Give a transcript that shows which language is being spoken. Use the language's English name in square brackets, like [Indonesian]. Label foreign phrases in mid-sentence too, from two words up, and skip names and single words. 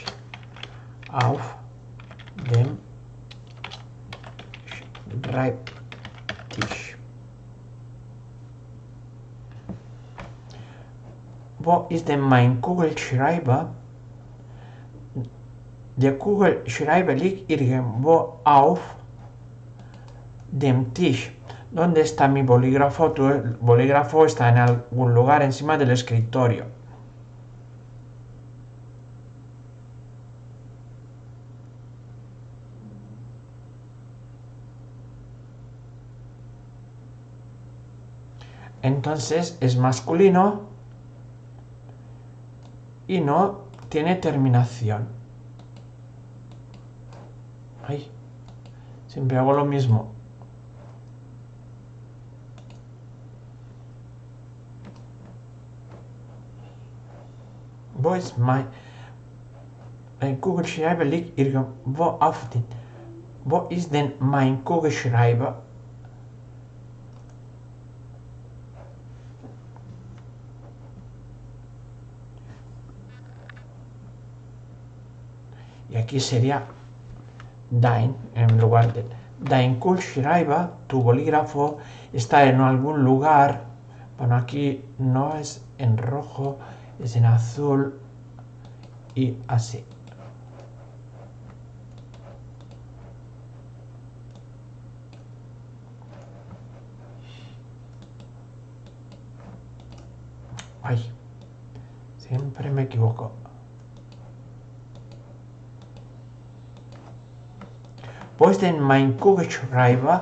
[German] Auf dem Schreibtisch. Wo ist denn mein Kugelschreiber? Der Kugelschreiber liegt irgendwo auf dem Tisch. [Spanish] ¿Dónde está mi bolígrafo? Tu bolígrafo está en algún lugar encima del escritorio. Entonces es masculino y no tiene terminación. Ay, siempre hago lo mismo. [German] Wo ist mein Kugelschreiber liegt irgendwo auf den... Wo ist denn mein Kugelschreiber? [Spanish] Y aquí sería dein, en lugar de [German] dein Kugelschreiber, [Spanish] tu bolígrafo está en algún lugar. Bueno, aquí no es en rojo, es en azul y así. Ay, siempre me equivoco. [German] Wo ist denn mein Kugelschreiber?